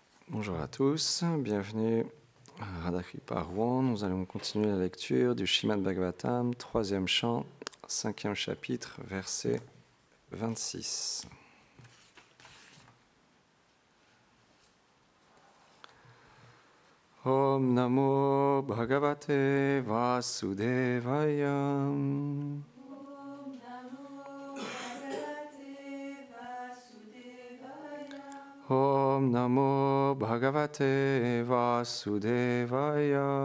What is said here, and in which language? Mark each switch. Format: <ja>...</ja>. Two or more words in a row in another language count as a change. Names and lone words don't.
<fr>Bonjour à tous, bienvenue à Radhakripa Rouen. Nous allons continuer la lecture du Srimad Bhagavatam, 3e chant, 5e chapitre, verset 26.</fr> <sa>ॐ नमो भगवते वासुदेवाय. ॐ नमो भगवते वासुदेवाय.</sa>